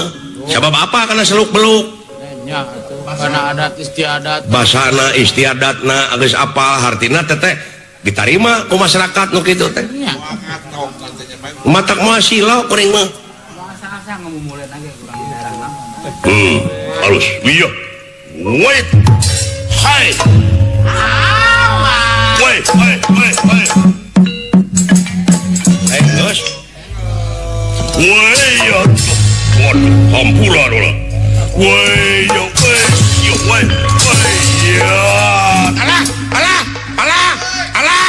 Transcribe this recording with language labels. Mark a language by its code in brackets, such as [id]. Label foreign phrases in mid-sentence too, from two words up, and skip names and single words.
[su] Sabab apa kana seluk-beluk. Nya karena adat istiadat. Basana istiadatna geus apal hartina teteh ditarima ku masyarakat nu kitu teh. Nya. Matak moal silau kuring mah. Halus. Iya. Wait. Hai. Wait. Hai, geus. Wait. Waduh, hampura dola. Wait. Alah.